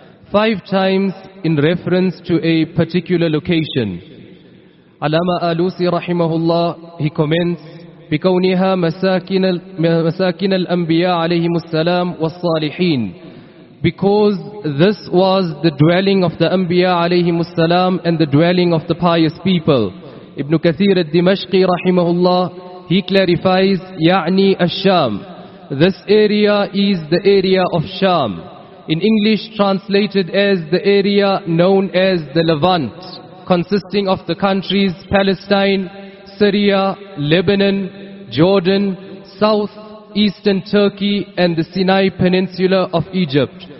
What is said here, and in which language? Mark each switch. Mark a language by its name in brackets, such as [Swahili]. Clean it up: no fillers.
[English] 5 times in reference to a particular location. [Arabic] Alama Alusi rahimahullah, [English] he comments, [Arabic] بِكَوْنِهَا مَسَاكِنَ الْأَنْبِيَا عَلَيْهِمُ السَّلَامُ وَالصَّالِحِينَ. [English] Because this was the dwelling of the Anbiya alayhim as-salam and the dwelling of the pious people. Ibn Kathir al-Dimashqi rahimahullah, he clarifies, Ya'ni al-Sham. This area is the area of Sham. In English, translated as the area known as the Levant, consisting of the countries Palestine, Syria, Lebanon, Jordan, South, Eastern Turkey, and the Sinai Peninsula of Egypt.